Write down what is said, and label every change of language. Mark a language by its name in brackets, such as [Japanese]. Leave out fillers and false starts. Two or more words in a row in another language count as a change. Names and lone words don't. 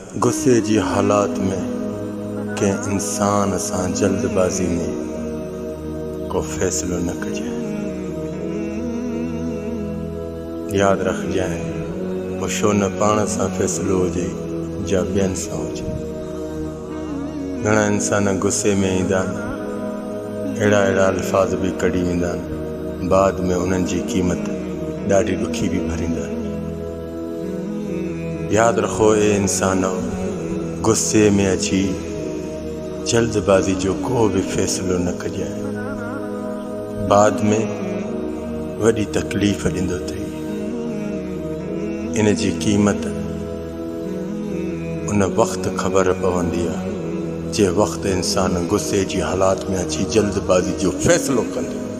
[Sindhi] गुस्से जी हालात में के इंसान सां जल्दबाजी में को फैसलो न कजे। याद रख जाए वो शो न पाण सां फैसलो हुजे या ॿियनि सां हुजे। घणा इंसान गुस्से में ईंदा आहिनि, अहिड़ा अल्फाज भी कढी वेंदा आहिनि, बाद में उन्हनि जी क़ीमत ॾाढी ॾुखी भी भरींदा आहिनि। याद रखो ए इंसानो, गुस्से में अची जल्दबाजी जो को भी फैसलो न कजाए, बाद में वॾी तकलीफ़ ॾींदो अथई। इन जी क़ीमत उन वक़्त ख़बर पवंदी आहे जे वक़्त इंसान गुस्से जी हालात में अची जल्दबाजी जो फैसलो कंदो।